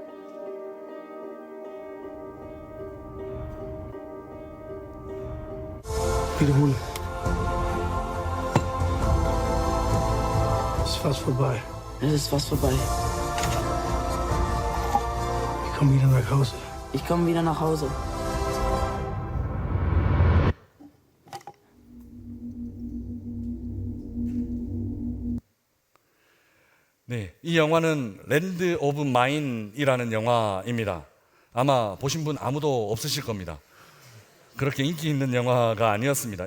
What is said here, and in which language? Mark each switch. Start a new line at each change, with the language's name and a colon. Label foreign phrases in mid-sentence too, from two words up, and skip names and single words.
German: Wiederhole. Es ist fast vorbei. Es ist fast vorbei. Ich komme wieder nach Hause. Ich komme wieder nach Hause.
Korean: 네, 이 영화는 랜드 오브 마인이라는 영화입니다. 아마 보신 분 아무도 없으실 겁니다. 그렇게 인기 있는 영화가 아니었습니다.